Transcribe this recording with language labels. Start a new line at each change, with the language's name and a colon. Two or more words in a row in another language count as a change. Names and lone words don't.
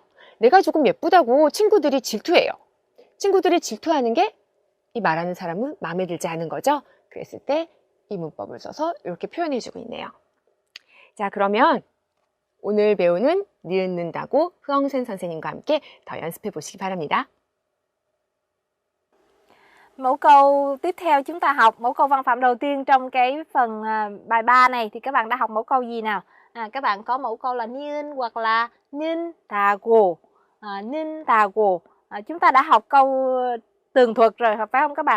Korean: 내가 조금 예쁘다고 친구들이 질투해요. 친구들이 질투하는 게 이 말하는 사람은 마음에 들지 않은 거죠. 그랬을 때 이 문법을 써서 이렇게 표현해주고 있네요. 자, 그러면 오늘 배우는 니은는다고 흐엉센 선생님과 함께 더 연습해 보시기 바랍니다.
Vietnamese: Mẫu câu tiếp theo chúng ta học, mẫu câu văn phạm đầu tiên trong cái phần bài 3 này thì các bạn đã học mẫu câu gì nào? Các bạn có mẫu câu là niên hoặc là 는다고. 는다고. Chúng ta đã học câu tường thuật rồi, phải không các bạn?